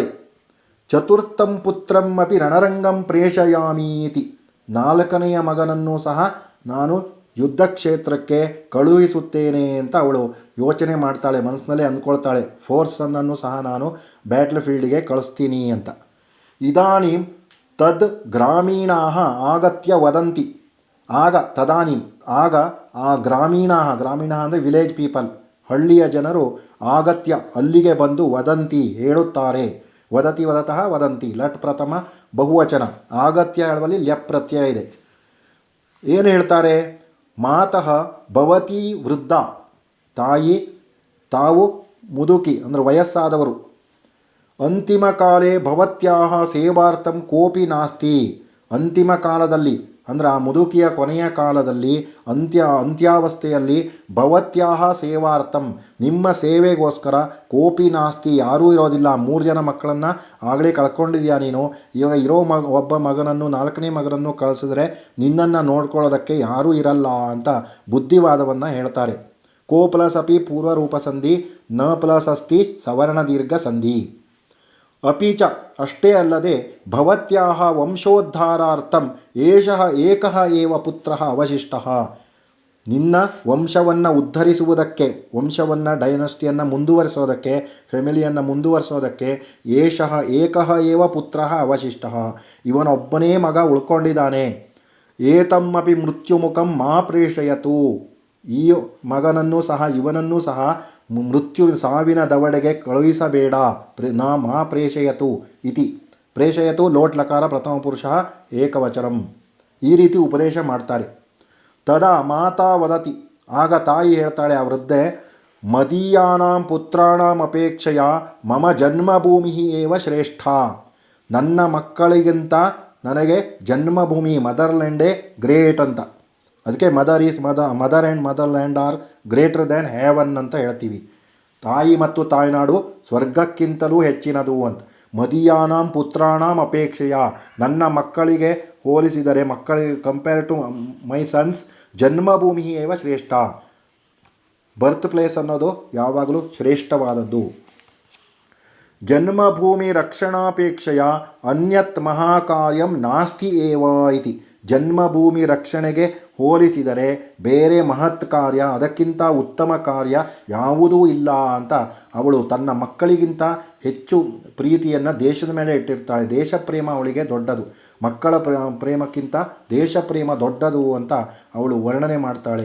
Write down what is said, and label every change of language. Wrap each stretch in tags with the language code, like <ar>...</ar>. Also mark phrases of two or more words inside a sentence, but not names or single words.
<sa>ಚತುರ್ಥಂ ಪುತ್ರಂ ಅಪಿ ರಣರಂಗಂ ಪ್ರೇಷಯಾಮೀತಿ.</sa> <kn>ನಾಲ್ಕನೆಯ ಮಗನನ್ನು ಸಹ ನಾನು ಯುದ್ಧ ಕ್ಷೇತ್ರಕ್ಕೆ ಕಳುಹಿಸುತ್ತೇನೆ ಅಂತ ಅವಳು ಯೋಚನೆ ಮಾಡ್ತಾಳೆ, ಮನಸ್ಸಿನಲ್ಲೇ ಅಂದ್ಕೊಳ್ತಾಳೆ. ಫೋರ್ಸನ್ನು ಸಹ ನಾನು</kn> <en>battle field</en> <kn>ಕಳಿಸ್ತೀನಿ ಅಂತ.</kn> <sa>ಇದಾನೀಂ ತದ್ ಗ್ರಾಮೀಣಾ ಆಗತ್ಯ ವದಂತಿ.</sa> <kn>ಆಗ ಆ ಗ್ರಾಮೀಣ ಅಂದರೆ</kn> <en>village people,</en> <kn>ಹಳ್ಳಿಯ ಜನರು ಆಗತ್ಯ ಅಲ್ಲಿಗೆ ಬಂದು ವದಂತಿ ಹೇಳುತ್ತಾರೆ.</kn> <sa>ವದತಿ ವದತಃ ವದಂತಿ. ಲಟ್ ಪ್ರಥಮ ಬಹುವಚನ.</sa> <kn>ಆಗತ್ಯ ಹೇಳುವಲ್ಲಿ ಲ್ಯಪ್ ಪ್ರತ್ಯಯ ಇದೆ. ಏನು ಹೇಳ್ತಾರೆ?</kn> <sa>ಮಾತಃ ಭವತಿ ವೃದ್ಧ.</sa> <kn>ತಾಯಿ, ತಾವು ಮುದುಕಿ ಅಂದರೆ ವಯಸ್ಸಾದವರು.</kn> <sa>ಅಂತಿಮ ಕಾಲೇ ಭವತ್ಯಾಹ ಸೇವಾರ್ಥಂ ಕೋಪಿ ನಾಸ್ತಿ.</sa> <kn>ಅಂತಿಮ ಕಾಲದಲ್ಲಿ ಅಂದರೆ ಆ ಮುದುಕಿಯ ಕೊನೆಯ ಕಾಲದಲ್ಲಿ, ಅಂತ್ಯಾವಸ್ಥೆಯಲ್ಲಿ</kn> <sa>ಭವತ್ಯಾಹ ಸೇವಾರ್ಥಂ,</sa> <kn>ನಿಮ್ಮ ಸೇವೆಗೋಸ್ಕರ</kn> <sa>ಕೋಪಿ ನಾಸ್ತಿ,</sa> <kn>ಯಾರೂ ಇರೋದಿಲ್ಲ. 3 ಜನ ಮಕ್ಕಳನ್ನು ಆಗಲೇ ಕಳ್ಕೊಂಡಿದ್ಯಾ ನೀನು. ಇವಾಗ ಇರೋ ಒಬ್ಬ ಮಗನನ್ನು, 4ನೇ ಮಗನನ್ನು ಕಳಿಸಿದ್ರೆ ನಿನ್ನನ್ನು ನೋಡ್ಕೊಳ್ಳೋದಕ್ಕೆ ಯಾರೂ ಇರಲ್ಲ ಅಂತ ಬುದ್ಧಿವಾದವನ್ನು ಹೇಳ್ತಾರೆ.</kn> <sa>ಕೋ ಪ್ಲಸ್ ಅಪಿ ಪೂರ್ವರೂಪ ಸಂಧಿ, ನ ಪ್ಲಸ್ ಅಸ್ತಿ ಸವರ್ಣ ದೀರ್ಘ ಸಂಧಿ. ಅಪಿಚ</sa> <kn>ಅಷ್ಟೇ ಅಲ್ಲದೆ</kn> <sa>ಭವತ್ಯಾಹ ವಂಶೋದ್ಧಾರಾರ್ಥಂ ಏಷಃ ಏಕಃ ಏವ ಪುತ್ರಃ ಅವಶಿಷ್ಟಃ.</sa> <kn>ನಿನ್ನ ವಂಶವನ್ನು ಉದ್ಧರಿಸುವುದಕ್ಕೆ, ವಂಶವನ್ನು ಡೈನಸ್ಟಿಯನ್ನು ಮುಂದುವರಿಸೋದಕ್ಕೆ, ಫ್ಯಾಮಿಲಿಯನ್ನು ಮುಂದುವರಿಸೋದಕ್ಕೆ</kn> <sa>ಏಷಃ ಏಕಃ ಏವ ಪುತ್ರಃ ಅವಶಿಷ್ಟಃ.</sa> <kn>ಇವನೊಬ್ಬನೇ ಮಗ ಉಳ್ಕೊಂಡಿದ್ದಾನೆ.</kn> <sa>ಏತಮ್ಮಪಿ ಮೃತ್ಯುಮುಖಂ ಮಾ ಪ್ರೇಷಯತು.</sa> <kn>ಈ ಮಗನನ್ನು ಸಹ, ಇವನನ್ನೂ ಸಹ ಸಾವಿನ ದವಡೆಗೆ ಕಳುಹಿಸಬೇಡ.</kn> <sa>ಮಾ ಪ್ರೇಷಯತು ಇತಿ. ಪ್ರೇಷಯತು ಲೋಟ್ ಲಕಾರ ಪ್ರಥಮ ಪುರುಷ ಏಕವಚನಂ.</sa> <kn>ಈ ರೀತಿ ಉಪದೇಶ ಮಾಡ್ತಾರೆ.</kn> <sa>ತದಾ ಮಾತಾ ವದತಿ.</sa> <kn>ಆಗ ತಾಯಿ ಹೇಳ್ತಾಳೆ, ಆ ವೃದ್ಧೆ,</kn> <sa>ಮದೀಯಾನಾಂ ಪುತ್ರಾಣಾಂ ಅಪೇಕ್ಷೆಯ ಮಮ ಜನ್ಮಭೂಮಿ ಏವ ಶ್ರೇಷ್ಠ.</sa> <kn>ನನ್ನ ಮಕ್ಕಳಿಗಿಂತ ನನಗೆ ಜನ್ಮಭೂಮಿ,</kn> <en>motherland great</en> <kn>ಅಂತ.</kn> <en>ಅದಕ್ಕೆ mother and motherland are greater than heaven</en> <kn>ಅಂತ ಹೇಳ್ತೀವಿ. ತಾಯಿ ಮತ್ತು ತಾಯ್ನಾಡು ಸ್ವರ್ಗಕ್ಕಿಂತಲೂ ಹೆಚ್ಚಿನದು ಅಂತ.</kn> <sa>ಮದೀಯಾನಾಂ ಪುತ್ರಾಣಾಂ ಅಪೇಕ್ಷೆಯ,</sa> <kn>ನನ್ನ ಮಕ್ಕಳಿಗೆ ಹೋಲಿಸಿದರೆ, ಮಕ್ಕಳಿಗೆ</kn> <en>compare to my sons,</en> <sa>ಜನ್ಮಭೂಮಿ ಏವ ಶ್ರೇಷ್ಠ.</sa> <en>birth place</en> <kn>ಅನ್ನೋದು ಯಾವಾಗಲೂ ಶ್ರೇಷ್ಠವಾದದ್ದು.</kn> <sa>ಜನ್ಮಭೂಮಿ ರಕ್ಷಣಾಪೇಕ್ಷೆಯ ಅನ್ಯತ್ ಮಹಾಕಾರ್ಯಂ ನಾಸ್ತಿ ಏವ ಇತಿ.</sa> <kn>ಜನ್ಮಭೂಮಿ ರಕ್ಷಣೆಗೆ ಹೋಲಿಸಿದರೆ ಬೇರೆ ಮಹತ್ ಕಾರ್ಯ, ಅದಕ್ಕಿಂತ ಉತ್ತಮ ಕಾರ್ಯ ಯಾವುದೂ ಇಲ್ಲ ಅಂತ ಅವಳು ತನ್ನ ಮಕ್ಕಳಿಗಿಂತ ಹೆಚ್ಚು ಪ್ರೀತಿಯನ್ನು ದೇಶದ ಮೇಲೆ ಇಟ್ಟಿರ್ತಾಳೆ. ದೇಶ ಪ್ರೇಮ ಅವಳಿಗೆ ದೊಡ್ಡದು. ಮಕ್ಕಳ ಪ್ರೇಮಕ್ಕಿಂತ ದೇಶ ಪ್ರೇಮ ದೊಡ್ಡದು ಅಂತ ಅವಳು ವರ್ಣನೆ ಮಾಡ್ತಾಳೆ.</kn>